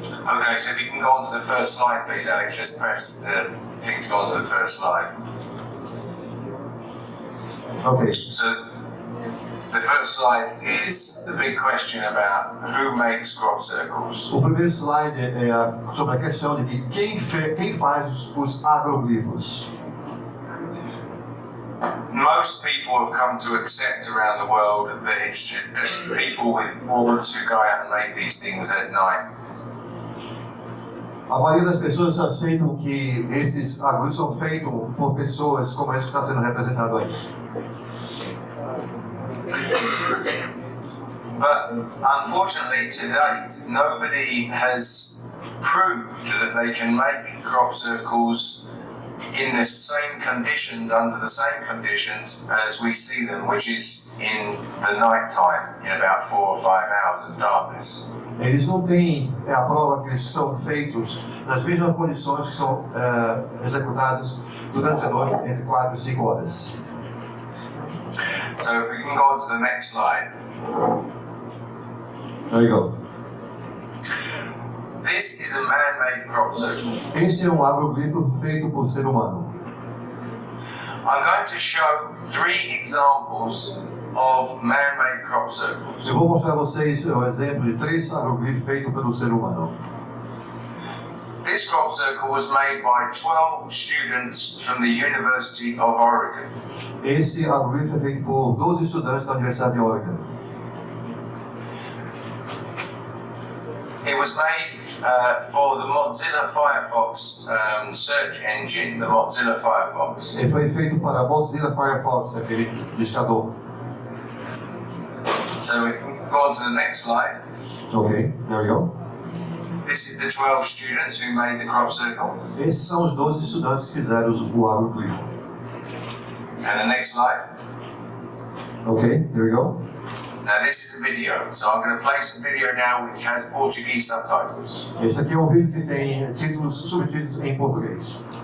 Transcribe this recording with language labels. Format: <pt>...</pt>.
<en>Okay, so if you can go on to the first slide, please, Alex. Just press the thing to go on to the first slide. Okay. So, the first slide is the big question about who makes crop circles.</en> <pt>O primeiro slide é sobre a questão de que quem faz os agroglifos.</pt> <en>Most people have come to accept around the world that it's just people with boards who go out and make these things at night.</en> <pt>A maioria das pessoas aceitam que esses agroglifos são feitos por pessoas como essa que está sendo representado aí.</pt> <en>But unfortunately, to date, nobody has proved that they can make crop circles in the same conditions, under the same conditions as we see them, which is in the night time, in about 4 or 5 hours of darkness.</en> <pt>Eles não têm a prova que eles são feitos nas mesmas condições que são executadas durante a noite, entre 4 e 5 horas.</pt> <en>So if we can go on to the next slide. There you go. This is a man-made crop circle.</en> <pt>Este é agroglifo feito por ser humano.</pt> <en>I'm going to show 3 examples of man-made crop circles.</en> <pt>Eu vou mostrar a vocês o exemplo de 3 agroglifos feitos pelo ser humano.</pt> <en>This crop circle was made by 12 students from the University of Oregon.</en> <pt>Esse agroglifo é feito por 12 estudantes da Universidade de Oregon.</pt> <en>It was made for the Mozilla Firefox search engine, the Mozilla Firefox.</en> <pt>Ele foi feito para a Mozilla Firefox, aquele buscador.</pt> <en>So we can go on to the next slide. Ok, there we go. This is the 12 students who made the crop circle.</en> <pt>Esses são os 12 estudantes que fizeram o agroglifo.</pt> <en>And the next slide. Ok, there we go. Now this is a video, so I'm going to play some video now which has Portuguese subtitles.</en> <pt>Esse aqui é um vídeo que tem títulos, subtítulos em português.</pt>